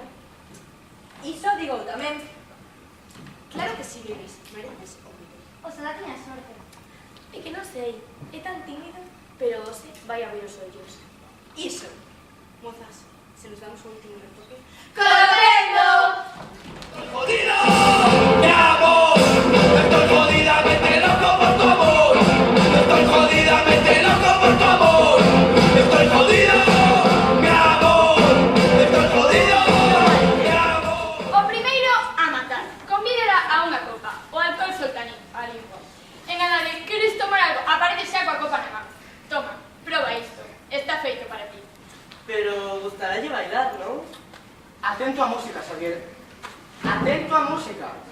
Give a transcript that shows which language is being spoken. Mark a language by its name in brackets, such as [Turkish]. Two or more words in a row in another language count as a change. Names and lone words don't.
[Galician] Iso digo tamén. Claro que sí, Luis. Mereces o mellor. Oxalá tiñas sorte. É que non sei, é tan tímido, pero hoxe vai abrir os ollos. Iso. Mozas, se nos damos o último retoque. ¡Colopendo! [Spanish] ¡Jodido! ¡Mi amor! Estoy jodida, vete loco por tu amor. Estoy jodida, vete loco por tu amor. Estoy jodido, mi amor. Estoy jodido, mi amor. [Galician] O primeiro, a matar. Convídela a unha copa. O alcohol soltanín, a limpo. E nada de, queres tomar algo? Aparece xa coa copa na man. Toma, proba isto. Está feito para ti. Pero gustaralle bailar, non? Atento a música, Xavier. Atento a música.